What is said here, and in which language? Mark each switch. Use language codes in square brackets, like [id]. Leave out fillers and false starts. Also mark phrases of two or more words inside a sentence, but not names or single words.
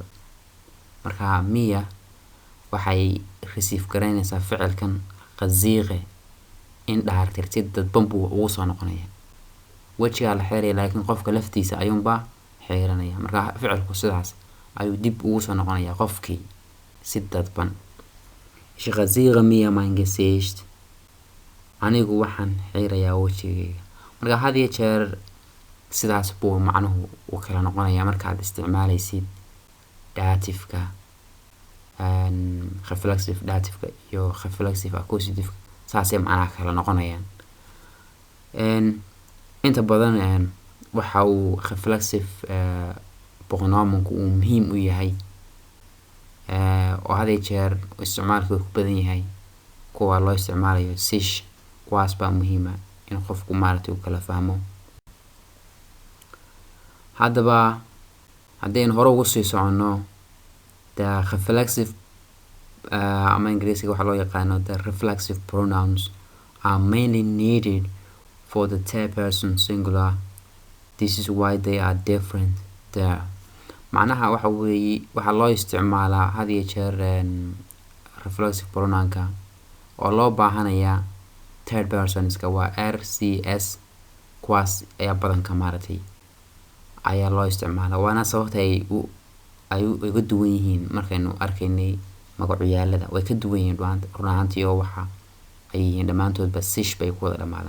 [so] marka miya waxay receive garaynaysaa ficilkan rasiere indirectly, si dadban buu ugu soo noqonaya. wejigaa la xiiraya laakiin qofka laftiisa ayuunbaa xiiranaya. marka ficilku sidaas ayuu dib ugu soo noqonaya qofkii si dadban. [de] ich rasiere mir mein Gesicht, [so] anigu waxaan xiirayaa wejigayga. marka had iyo jeer sidaas buu macnuhu u kala noqonaya markaad isticmaalaysid dative-ka, [en] reflexive dative-ka [so] iyo [en] reflexive accusative. [so] saasay macnaha kala noqonayaan. inta badan waxa uu [en] reflexive pronoun-ku [so] uu muhiim u yahay, oo had iyo jeer isticmaalku ku badan yahay kuwa loo isticmaalayo sich. kuwaas baa muhiima in qofku maaragtay uu kala fahmo. haddaba haddaynu hore ugu sii soconno, [en] the reflexive [so] ama ingiriisiga waxaa loo yaqaano [en] the reflexive pronouns are mainly needed for the third person singular. this is why they are different there. [so] macnaha waxa weeye waxaa loo isticmaalaa had iyo jeer [en] reflexive pronoun-ka [so] oo loo baahanayaa third personska, waa RCS. kuwaas ayaa badanka maaragtay ayaa loo isticmaalaa, waana sababta ay uga duwan yihiin markaynu arkaynay magacyaalada way ka duwan yihiin run ahaantii oo waxa ay yihiin dhammaantoodba sish bay ku wada dhamaadaan.